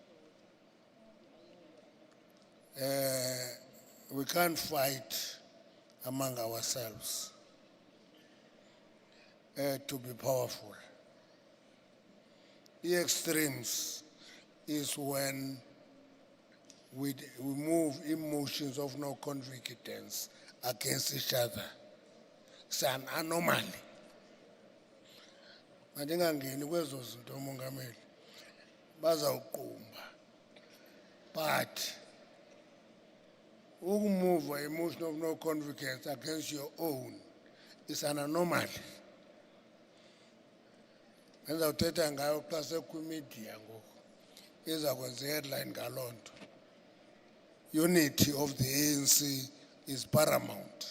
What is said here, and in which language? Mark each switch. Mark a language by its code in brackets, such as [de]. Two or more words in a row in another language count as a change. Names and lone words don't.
[en] We can't fight among ourselves to be powerful. The extremes is when we move emotions of no confidence against each other. It's an anomaly. [xh] Mandingangeni kwezo zinto umongameli bazawuqumba, [en] but move emotion of no confidence against your own is an anomaly. [xh] Ngizawuthetha ngayo xa sekwimedia ngoku izakwenza headline ngaloo nto. [en] Unity of the ANC is paramount.